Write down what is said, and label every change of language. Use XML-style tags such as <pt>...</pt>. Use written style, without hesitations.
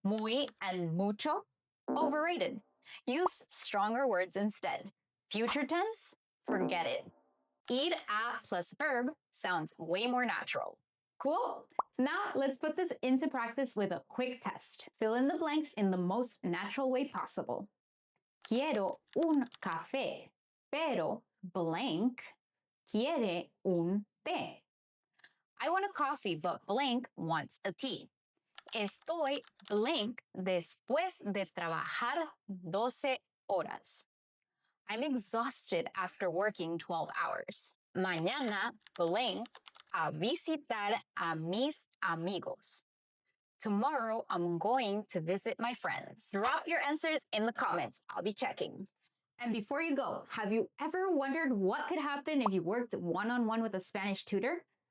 <en>Muy and mucho, overrated. Use stronger words instead. Future tense, forget it. Ir a plus verb sounds way more natural. Cool? Now let's put this into practice with a quick test. Fill in the blanks in the most natural way possible.</en> <es>Quiero un café, pero blank quiere un té.</es> <en>I want a coffee, but blank wants a tea.</en> <es>Estoy blank después de trabajar 12 horas.</es> <en>I'm exhausted after working 12 hours.</en> <es>Mañana</es> <en>blank</en> <es>a visitar a mis amigos.</es> <en>Tomorrow, I'm going to visit my friends. Drop your answers in the comments. I'll be checking. And before you go, have you ever wondered what could happen if you worked one-on-one with a Spanish tutor?</en>